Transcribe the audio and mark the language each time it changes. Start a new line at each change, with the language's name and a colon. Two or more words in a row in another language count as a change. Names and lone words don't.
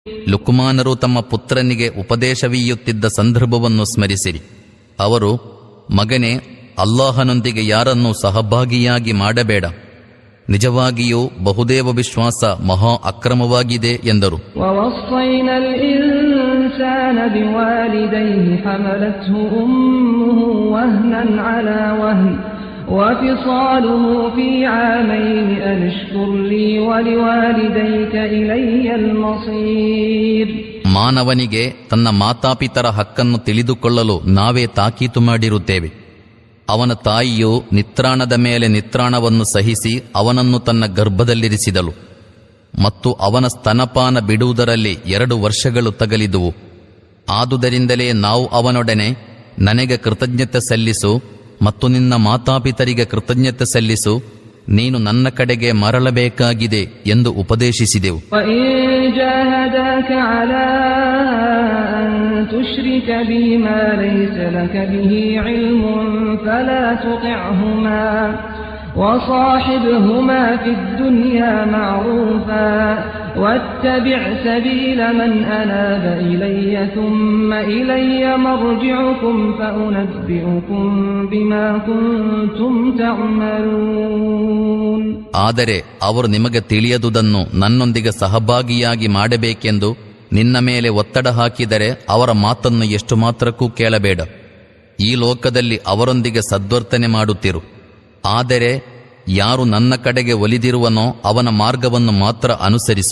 Kannada: ಲುಕ್ಮಾನರು ತಮ್ಮ ಪುತ್ರನಿಗೆ ಉಪದೇಶವೀಯುತ್ತಿದ್ದ ಸಂದರ್ಭವನ್ನು ಸ್ಮರಿಸಿರಿ. ಅವರು, ಮಗನೇ, ಅಲ್ಲಾಹನೊಂದಿಗೆ ಯಾರನ್ನೂ ಸಹಭಾಗಿಯಾಗಿ ಮಾಡಬೇಡ, ನಿಜವಾಗಿಯೂ ಬಹುದೇವ ವಿಶ್ವಾಸ ಮಹಾ ಅಕ್ರಮವಾಗಿದೆ ಎಂದರು.
Arabic: وفصاله في عامين أن اشكر لي ولوالديك إلي المصير.
Kannada: ಮಾನವನಿಗೆ ತನ್ನ ಮಾತಾಪಿತರ ಹಕ್ಕನ್ನು ತಿಳಿದುಕೊಳ್ಳಲು ನಾವೇ ತಾಕೀತು ಮಾಡಿರುತ್ತೇವೆ. ಅವನ ತಾಯಿಯು ನಿತ್ರಾಣದ ಮೇಲೆ ನಿತ್ರಾಣವನ್ನು ಸಹಿಸಿ ಅವನನ್ನು ತನ್ನ ಗರ್ಭದಲ್ಲಿರಿಸಿದಳು ಮತ್ತು ಅವನ ಸ್ತನಪಾನ ಬಿಡುವುದರಲ್ಲಿ 2 ವರ್ಷಗಳು ತಗಲಿದುವು. ಆದುದರಿಂದಲೇ ನಾವು ಅವನೊಡನೆ ನನಗೆ ಕೃತಜ್ಞತೆ ಸಲ್ಲಿಸು ಮತ್ತು ನಿನ್ನ ಮಾತಾಪಿತರಿಗೆ ಕೃತಜ್ಞತೆ ಸಲ್ಲಿಸು, ನೀನು ನನ್ನ ಕಡೆಗೆ ಮರಳಬೇಕಾಗಿದೆ ಎಂದು ಉಪದೇಶಿಸಿದೆವು.
Arabic: وصاحبهما في الدنيا معروفا واتبع سبيل من أناب إلي ثم إلي مرجعكم فأنبئكم بما كنتم تعملون.
Kannada: ಆದರೆ ಅವರು ನಿಮಗೆ ತಿಳಿಯದುದನ್ನು ನನ್ನೊಂದಿಗೆ ಸಹಭಾಗಿಯಾಗಿ ಮಾಡಬೇಕೆಂದು ನಿನ್ನ ಮೇಲೆ ಒತ್ತಡ ಹಾಕಿದರೆ ಅವರ ಮಾತನ್ನು ಎಷ್ಟು ಮಾತ್ರಕ್ಕೂ ಕೇಳಬೇಡ. ಈ ಲೋಕದಲ್ಲಿ ಅವರೊಂದಿಗೆ ಸದ್ವರ್ತನೆ ಮಾಡುತ್ತಿರು. ಆದರೆ ಯಾರು ನನ್ನ ಕಡೆಗೆ ಒಲಿದಿರುವನೋ ಅವನ ಮಾರ್ಗವನ್ನು ಮಾತ್ರ ಅನುಸರಿಸು.